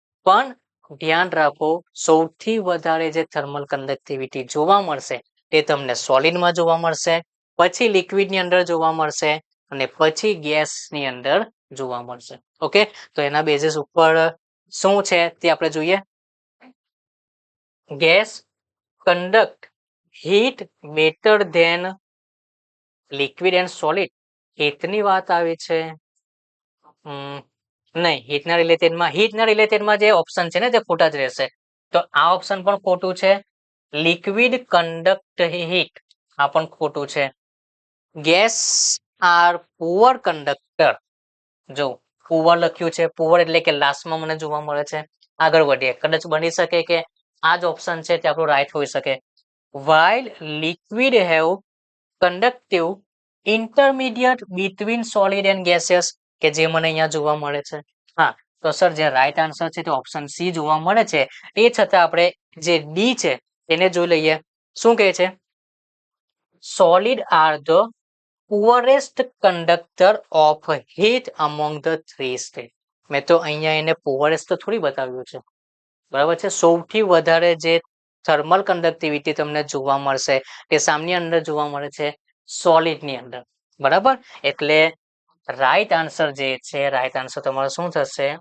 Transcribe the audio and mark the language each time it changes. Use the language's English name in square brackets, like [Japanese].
[Gujarati] પણ ધ્યાન રાખો, સૌથી વધારે જે થર્મલ કંડક્ટિવિટી જોવા મળશે તે તમને સોલિડમાં જોવા મળશે, પછી લિક્વિડની અંદર જોવા મળશે અને પછી ગેસની અંદર જોવા મળશે. ઓકે, તો એના બેઝિસ ઉપર શું છે તે આપણે જોઈએ. [English] Gas conduct heat better than liquid and solid. [Gujarati] હીટની વાત આવે છે. નહીં, હીટના રિલેટેડમાં જે ઓપ્શન છે ને તે ખોટા જ રહેશે. તો આ ઓપ્શન પણ ખોટું છે. લિક્વિડ કન્ડક્ટ હીટ, આ પણ ખોટું છે. [English] Gas are poor conductor. [Gujarati] જો પુઅર લખ્યું છે, પુઅર એટલે કે લાસ્ટમાં મને જોવા મળે છે. આગળ વધીએ. કદાચ બની શકે કે આ જ ઓપ્શન છે તે આપણું રાઈટ હોઈ શકે. [English] while liquid have conductive intermediate between solid and gaseous, [Gujarati] કે જે મને અહીંયા જોવા મળે છે. હા, તો સર જે રાઈટ આન્સર છે તે ઓપ્શન સી જોવા મળે છે. એ છતાં આપણે જે ડી છે તેને જોઈ લઈએ. શું કહે છે? [English] solid are the poorest conductor of heat among the three states. [Gujarati] મેં તો અહીંયા એને poorest તો થોડી બતાવ્યું છે. બરાબર છે. સૌથી વધારે જે થર્મલ કંડક્ટિવિટી તમને જોવા મળશે તે સામની અંદર જોવા મળે છે સોલિડની અંદર. બરાબર. એટલે રાઈટ આન્સર જે છે, રાઈટ આન્સર તમારો શું થશે?